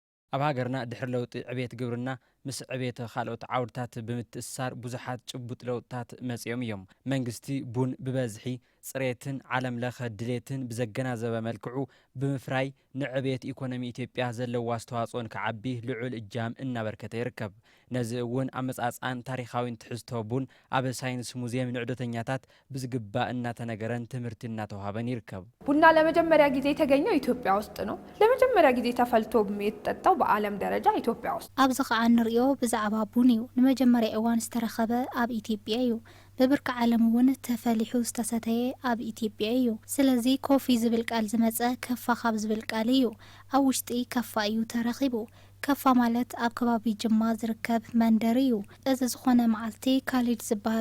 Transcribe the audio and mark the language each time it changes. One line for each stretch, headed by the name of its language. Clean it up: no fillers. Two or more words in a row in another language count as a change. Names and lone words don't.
Tigrinya: ኣብ ሃገርና ድሕሪ ለውጢ ዕብየት ግብርና ምስ ዕብየት ካልኦት ዓውድታት ብምትእስሳር ብዙሓት ጭቡጥ ለውጥታት መጺኦም እዮም። መንግስቲ ቡን ብበዝሒ ጽሬትን ዓለም ለኸ ድሌትን ብዘገናዘበ መልክዑ ብምፍራይ ንዕብየት ኢኮኖሚ ኢትዮጵያ ዘለዎ ኣስተዋጽኦን ክዓቢ ልዑል እጃም እናበርከተ ይርከብ። ነዚ እውን ኣመጻጽኣን ታሪኻዊን ትሕዝቶ ቡን ኣብ ሳይንስ ሙዚየም ንዕዶተኛታት ብዝግባእ እናተነገረን ትምህርቲ እናተዋሃበን ይርከብ።
Amharic: ቡና ለመጀመሪያ ጊዜ የተገኘው ኢትዮጵያ ውስጥ ነው። ለመጀመሪያ ጊዜ ተፈልቶ የተጠጣው በዓለም ደረጃ ኢትዮጵያ ውስጥ።
Tigrinya: ኣብዚ ከዓ ንሪኦ ብዛዕባ ቡን እዩ ንመጀመርያ እዋን ዝተረኸበ ኣብ ኢትዮጵያ እዩ። በብርካ ዓለም እውን ተፈሊሑ ዝተሰተየ ኣብ ኢትዮጵያ እዩ። ስለዚ ኮፊ ዝብል ቃል ዝመፀ ከፋ ካብ ዝብል ቃል እዩ። ኣብ ውሽጢ ከፋ እዩ ተረኺቡ። ከፋ ማለት ኣብ ከባቢ ጅማ ዝርከብ መንደር እዩ። እዚ ዝኾነ መዓልቲ ካሊድ ዝበሃል